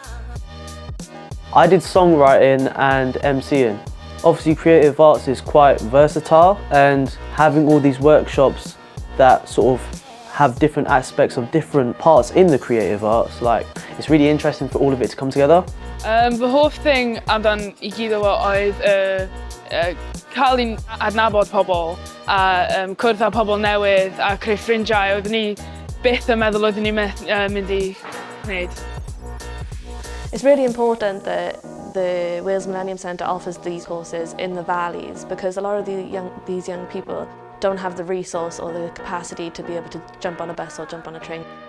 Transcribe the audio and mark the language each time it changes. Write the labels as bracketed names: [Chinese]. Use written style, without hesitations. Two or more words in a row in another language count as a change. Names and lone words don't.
[English] I did songwriting and MCing. Obviously creative arts is quite versatile, and having all these workshops that sort of have different aspects of different parts in the creative arts, like it's really interesting for all of it to come together. [Welsh] Fy hoff thing amdan I gyd o oedd cael i'n adnabod pobl a cwrdd â pobl newydd a creu ffrindiau. Oeddwn ni byth yn meddwl oeddwn ni'n mynd I wneud. [English] It's really important that the Wales Millennium Centre offers these courses in the valleys, because a lot of these young people don't have the resource or the capacity to be able to jump on a bus or jump on a train.